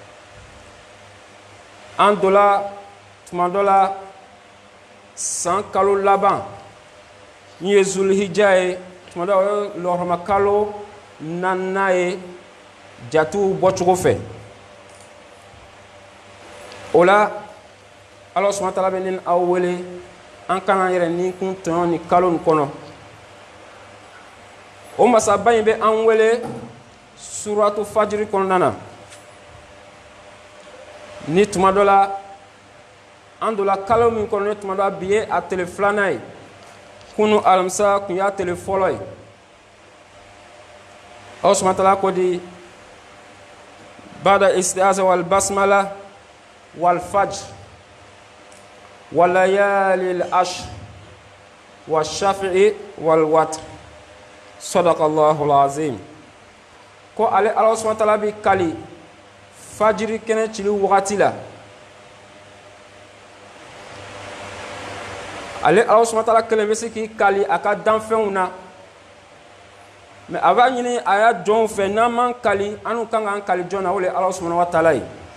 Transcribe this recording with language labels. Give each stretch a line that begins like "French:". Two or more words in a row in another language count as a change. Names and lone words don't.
Bambara: an dola tuma dɔ la san kalo laban min ye zulhijja ye tuma dɔ o ye lɔhɔrɔma kalo 4nan ye jatiw bɔcogo fɛ o la
Arabic: الله سبحانه وتعالى
Bambara: bɛ ne ni aw wele an kana an yɛrɛ nikun tɔɲɔ ni kalo nin kɔnɔ o masaba in bɛ an wele
Arabic: سورة الفجر
Bambara: kɔnɔna na ni tuma dɔ la an dola kalo min kɔnɔ ni tuma dɔ la bi ye a tile 2nan ye kunu alamisa kun y'a tile fɔlɔ ye
Arabic: الله سبحانه وتعالى
Bambara: ko di
Arabic: بعد الاستعاذة والبسملة والفجر وليال العشر والشفع والوتر صدق الله العظيم
Bambara: ko ale
Arabic: الله سبحانه وتعالى
Bambara: bi kali fajiri kɛnɛ cili wagati la ale
Arabic: الله سبحانه وتعالى
Bambara: kelen bɛ se k'i kali a ka danfɛnw na mais a b'a ɲini a y'a jɔnw fɛ n'an m'an kali an kan k'an kali jɔn na o le
Arabic: الله سبحانه وتعالى
Bambara: ye